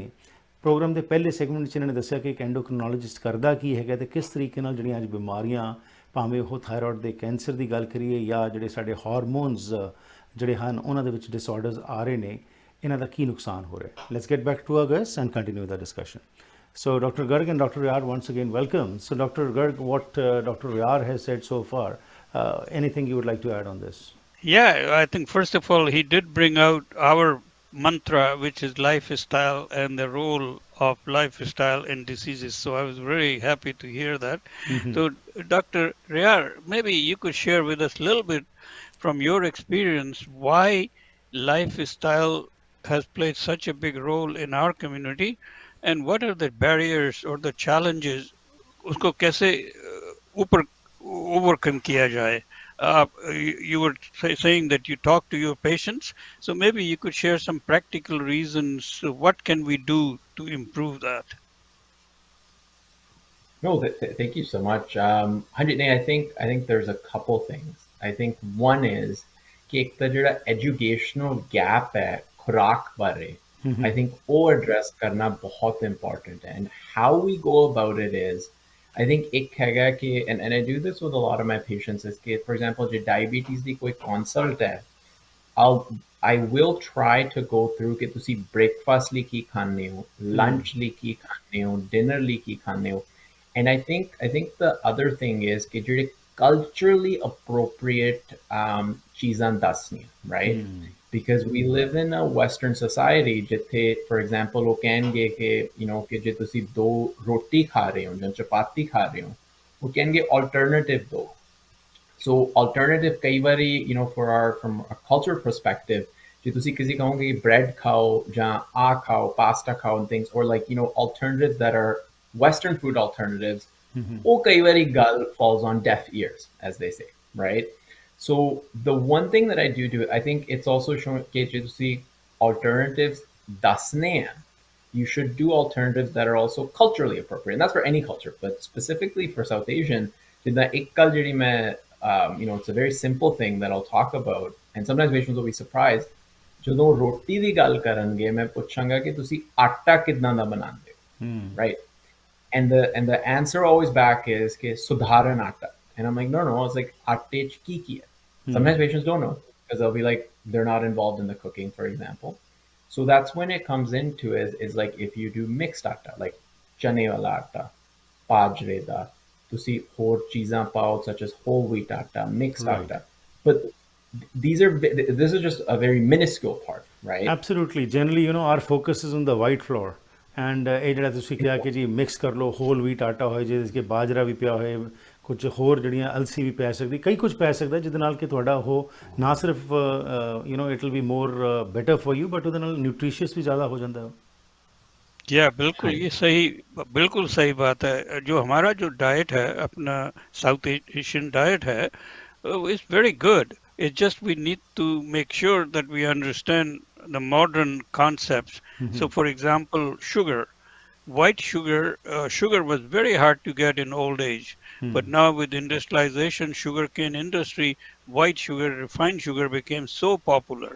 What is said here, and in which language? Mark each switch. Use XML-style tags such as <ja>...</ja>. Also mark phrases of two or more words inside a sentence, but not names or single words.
<pa>ਪ੍ਰੋਗਰਾਮ ਦੇ ਪਹਿਲੇ ਸੈਗਮੈਂਟ 'ਚ ਇਹਨਾਂ ਨੇ ਦੱਸਿਆ ਕਿ ਇੱਕ ਐਂਡੋਕ੍ਰਿਨੋਲੋਜਿਸਟ ਕਰਦਾ ਕੀ ਹੈਗਾ ਅਤੇ ਕਿਸ ਤਰੀਕੇ ਨਾਲ ਜਿਹੜੀਆਂ ਅੱਜ ਬਿਮਾਰੀਆਂ, ਭਾਵੇਂ ਉਹ ਥਾਇਰੋਇਡ ਦੇ ਕੈਂਸਰ ਦੀ ਗੱਲ ਕਰੀਏ ਜਾਂ ਜਿਹੜੇ ਸਾਡੇ ਹਾਰਮੋਨਸ ਜਿਹੜੇ ਹਨ ਉਹਨਾਂ ਦੇ ਵਿੱਚ ਡਿਸਆਰਡਰਸ ਆ ਰਹੇ ਨੇ, ਇਹਨਾਂ ਦਾ ਕੀ ਨੁਕਸਾਨ ਹੋ ਰਿਹਾ।</pa> <en>Let's get back to our guest and continue the discussion. So Dr. Garg and Dr. Riyar, once again welcome. So Dr. Garg, what Dr. Riyar has said so far, anything you would like to add on this? Yeah, I think first of all, he did bring out our mantra, which is lifestyle and the role of lifestyle in diseases. So I was very happy to hear that. So Dr. Riyar, maybe you could share with us a little bit from your experience why lifestyle has played such a big role in our community, and what are the barriers or the challenges,</en> <hi>उसको कैसे ऊपर overcome किया जाए</hi> <en>You were saying that you talk to your patients, so maybe you could share some practical reasons. What can we do to improve that? No, thank you so much. 100, I think there's a couple things. I think one is</en> <pa>ਕਿ ਇੱਕ ਤਾਂ ਜੋ</pa> <en>educational gap</en> <pa>ਹੈ ਖੁਰਾਕ ਬਾਰੇ,</pa> <en>I think</en> <pa>वो address करना बहुत important है.</pa> <en>And how we go about it is, I think</en> <pa>ਇੱਕ ਹੈਗਾ ਕਿ</pa> <en>and I do this with a lot of my patients is कि for example</en> <pa>जो diabetes ਦੀ कोई consult है,</pa> <en>I will try to go through</en> <pa>ਕਿ ਤੁਸੀਂ breakfast ਲਈ ਕੀ ਖਾਂਦੇ ਹੋ, lunch ਲਈ ਕੀ ਖਾਂਦੇ ਹੋ, dinner ਲਈ ਕੀ ਖਾਂਦੇ ਹੋ.</pa> <en>And I think the other thing is</en> <pa>ਕਿ ਜਿਹੜੇ</pa> <en>culturally appropriate</en> <pa>ਚੀਜ਼ਾਂ ਦੱਸਣੀਆਂ,</pa> <en>right? Because we live in a Western society</en> <pa>ਜਿੱਥੇ</pa> <en>for example</en> <pa>ਉਹ ਕਹਿਣਗੇ ਕਿ ਕਿ ਜੇ ਤੁਸੀਂ ਦੋ ਰੋਟੀ ਖਾ ਰਹੇ ਹੋ ਜਾਂ ਚਪਾਤੀ ਖਾ ਰਹੇ ਹੋ, ਉਹ ਕਹਿਣਗੇ alternative ਦੋ.</pa> <en>So alternative</en> <pa>ਕਈ ਬਾਰੀ</pa> <en>from a culture perspective</en> <pa>ਜੇ ਤੁਸੀਂ ਕਿਸੇ ਕਹੋਗੇ bread ਖਾਓ ਜਾਂ ਆ ਖਾਓ pasta ਖਾਓ</pa> <en>and things, or like alternatives that are Western food alternatives,</en> <pa>ਉਹ ਕਈ ਵਾਰੀ ਗੱਲ</pa> <en>falls on deaf ears, as they say, right? So the one thing that I do, I think it's also showing</en> <pa>ਕਿ ਜੇ ਤੁਸੀਂ</pa> <en>alternatives</en> <pa>ਦੱਸਣੇ ਆ,</pa> <en>you should do alternatives that are also culturally appropriate. And that's for any culture, but specifically for South Asian,</en> <pa>ਜਿੱਦਾਂ ਇੱਕ ਗੱਲ ਜਿਹੜੀ ਮੈਂ</pa> <en>it's a very simple thing that I'll talk about, and sometimes patients will be surprised.</en> <pa>ਜਦੋਂ ਰੋਟੀ ਦੀ ਗੱਲ ਕਰਨਗੇ ਮੈਂ ਪੁੱਛਾਂਗਾ ਕਿ ਤੁਸੀਂ ਆਟਾ ਕਿੱਦਾਂ ਦਾ ਬਣਾਉਂਦੇ ਹੋ,</pa> <en>right? And the answer always back is</en> <pa>ਕਿ ਸੁਧਾਰਨ ਆਟਾ.</pa> <en>And I'm like, no, it's like</en> <pa>ਆਟੇ ਚ ਕੀ ਹੈ?</pa> <en>Sometimes patients don't know because they'll be like, they're not involved in the cooking, for example. So that's when it comes into is like if you do mixed atta, like</en> <pa>ਚਣੇ ਵਾਲਾ ਆਟਾ, ਬਾਜਰੇ ਦਾ, ਤੁਸੀਂ ਹੋਰ ਚੀਜ਼ਾਂ ਪਾਓ</pa> <en>such as whole wheat atta, mixed atta. But this is just a very minuscule part, right? Absolutely. Generally, our focus is on the white flour.</en> <pa>And ਇਹ ਜਿਹੜਾ ਤੁਸੀਂ ਕਿਹਾ ਕਿ ਜੀ ਮਿਕਸ ਕਰ ਲਓ,</pa> <en>whole wheat</en> <pa>ਆਟਾ ਹੋਏ ਜਿਹਦੇ ਕਿ ਬਾਜਰਾ ਵੀ ਪਿਆ ਹੋਏ, ਕੁਝ ਹੋਰ ਜਿਹੜੀਆਂ ਅਲਸੀ ਵੀ ਪੈ ਸਕਦੀ, ਕਈ ਕੁਝ ਪੈ ਸਕਦਾ ਜਿਹਦੇ ਨਾਲ ਕਿ ਤੁਹਾਡਾ ਉਹ ਨਾ ਸਿਰਫ</pa> <en>it will be more better for you,</en> <pa>ਬਟ ਉਹਦੇ ਨਾਲ ਨਿਊਟ੍ਰੀਸ਼ੀਅਸ ਵੀ ਜ਼ਿਆਦਾ ਹੋ ਜਾਂਦਾ है.</pa> <hi>बिल्कुल, ये सही, बिल्कुल सही बात है. जो हमारा जो डाइट है, अपना</hi> <en>South Asian</en> <hi>डाइट है,</hi> <en>It's very good. It's just we need to make sure that we understand the modern concepts. So for example, sugar, white sugar, sugar was very hard to get in old age, but now with industrialization, sugarcane industry, white sugar, refined sugar became so popular.</en>